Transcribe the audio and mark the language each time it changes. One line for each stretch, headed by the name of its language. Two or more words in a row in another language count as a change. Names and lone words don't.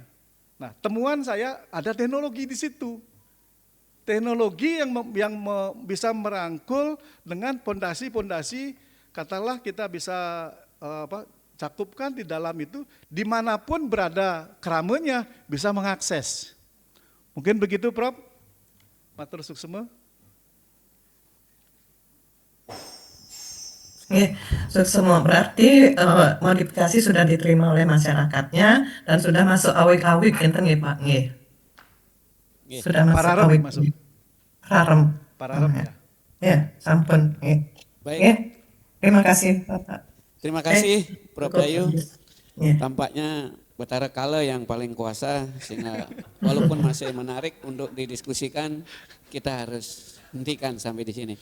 Indonesian: Nah, temuan saya ada teknologi di situ. Teknologi yang bisa merangkul dengan pondasi-pondasi, katakanlah kita bisa cakupkan di dalam itu, dimanapun berada keramenya bisa mengakses. Mungkin begitu, Prof.
Balinese: Matur suksema.
Indonesian: Suksema berarti modifikasi sudah diterima oleh masyarakatnya dan sudah masuk awik-awik,
Balinese: enten nggih
Indonesian: Pak? Nggih. Sudah masuk Pararem awik. masuk. Pararem ya. Ya, sampun. Baik. Terima kasih Bapak. Terima kasih Prof. Dayu. Ya. Tampaknya Batara Kala yang paling kuasa, sehingga walaupun masih menarik untuk didiskusikan, kita harus hentikan sampai di sini.